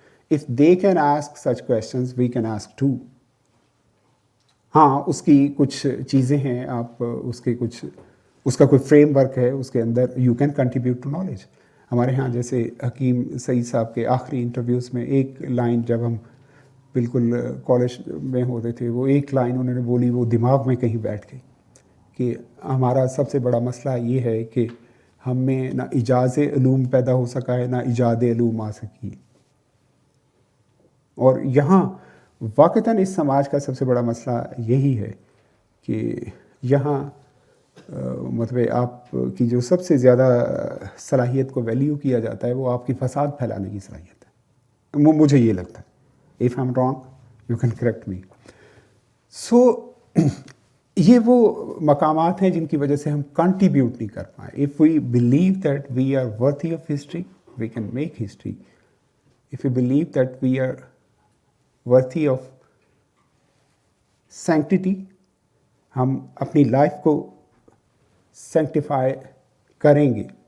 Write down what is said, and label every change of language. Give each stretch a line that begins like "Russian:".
English: If they can ask such questions we can ask too.
Urdu: ہاں اس کی کچھ چیزیں ہیں، آپ اس کا کوئی فریم ورک ہے، اس کے اندر
English: You can contribute to knowledge.
Urdu: ہمارے ہاں جیسے حکیم سعید صاحب کے آخری انٹرویوز میں ایک لائن، جب ہم بالکل کالج میں ہوتے تھے، وہ ایک لائن انہوں نے بولی، وہ دماغ میں کہیں بیٹھ گئی کہ ہمارا سب سے بڑا مسئلہ یہ ہے کہ ہم میں نہ ایجاز علوم پیدا ہو سکا ہے، نہ ایجاد علوم آ سکی. اور یہاں واقعتاً اس سماج کا سب سے بڑا مسئلہ یہی ہے کہ یہاں مطلب آپ کی جو سب سے زیادہ صلاحیت کو ویلیو کیا جاتا ہے وہ آپ کی فساد پھیلانے کی صلاحیت ہے. مجھے یہ لگتا ہے.
English: If I'm wrong, you can correct me.
Urdu: So یہ وہ مقامات ہیں جن کی وجہ سے ہم کنٹریبیوٹ نہیں کر پائیں.
English: If we believe that we are worthy of history, we can make history. If we believe that we are worthy of sanctity,
Urdu: ہم اپنی لائف کو سینکٹیفائی کریں گے.